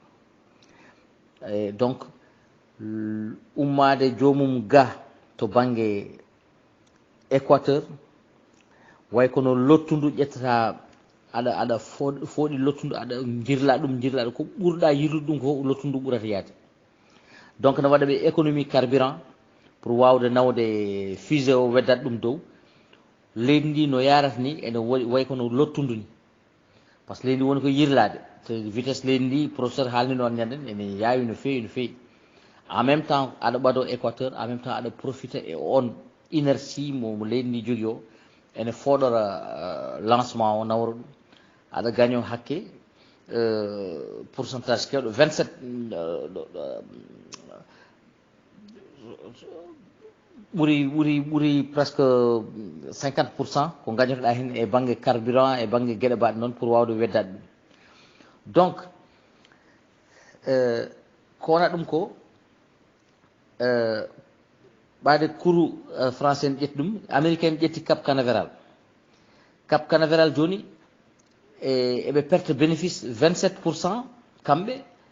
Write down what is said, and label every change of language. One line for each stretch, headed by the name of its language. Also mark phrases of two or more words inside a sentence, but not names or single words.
Fula: donc ummade jomum ga to banggue équateur way kono lottudu ƴettata aɗa fooɗi lottudu aɗa jirla ɗum ko ɓurɗa yirlude ɗum ko lottudu ɓurata yaade donc ne waɗa ɓe
French: économie carburant
Fula: pour wawde nawde fusée o weddat ɗum dow leydi ndi no yarata ni ene way kono lottudu ni
French: par ce que
Fula: leydi ndi woni ko yirlade te vitesse leydi ndi professeur haalni noon ñanden ene yawi no fewi no fewi
French: en même temps
Fula: aɗa ɓaado équateur
French: en même temps
Fula: aɗa profita e on inertie mo leydi ndi jogui o ene fooɗora lancement o nawra ɗum aɗa gagne hakke pourcentage kewɗo 27 ɓuuri presque 50% ko gañotoɗa hen e banggue carburant e banggue gueɗe mbaɗe noon pour wawde weddade ɗum donc ko wona ɗum ko ɓaade couru français en ƴetti ɗum américain ƴetti cap canaveral joni eɓe
French: perte bénéfice
Fula: 27% kamɓe